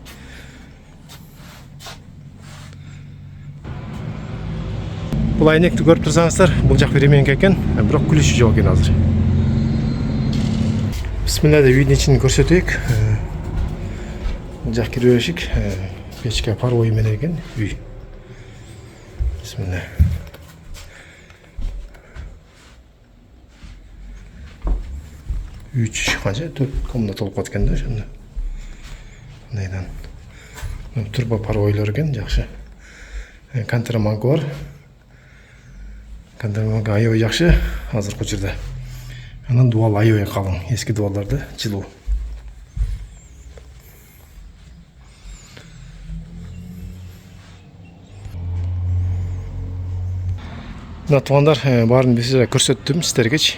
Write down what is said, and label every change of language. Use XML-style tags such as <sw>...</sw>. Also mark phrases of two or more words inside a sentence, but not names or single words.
<ky>Бул айнекти көрүп турсаңыздар, бул жак временки экен, бирок күлүшү жок экен азыр. Бисмилля деп үйдүн ичин көрсөтөйүк. Бул жак кирип беришик, печка паровой менен экен үй. Бисмилля. 3 қанша 4 комната толып кеткен да ошондо. Мынайдан. Турбо паровойлор экен, жакшы. Контраманка бар. Контраманка аябай жакшы азыркы учурда. Анан дуал аябай калың, эски дуалларды жылуу. Мына тугандар, баарын бизге көрсөттүм сиздергечи.</ky>